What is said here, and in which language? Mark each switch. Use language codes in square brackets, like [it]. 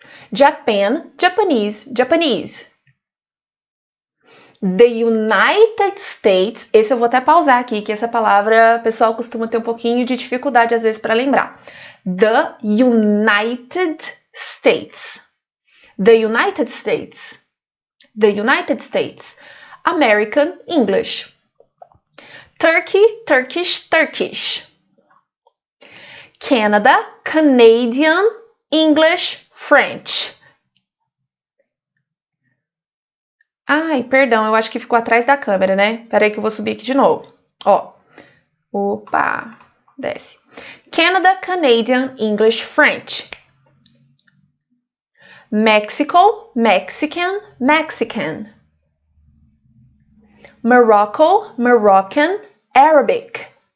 [en] Japan, Japanese, Japanese. The United States, [pt] esse eu vou até pausar aqui, que essa palavra o pessoal costuma ter um pouquinho de dificuldade às vezes para lembrar. [en] The United States. The United States. The United States. American English. Turkey, Turkish, Turkish. Canada, Canadian English, French. [pt] Ai, perdão, eu acho que ficou atrás da câmera, né? Peraí que eu vou subir aqui de novo. Ó. Opa, desce. [en] Canada, Canadian English, French. Mexico, Mexican, Mexican. Morocco, Moroccan, Arabic.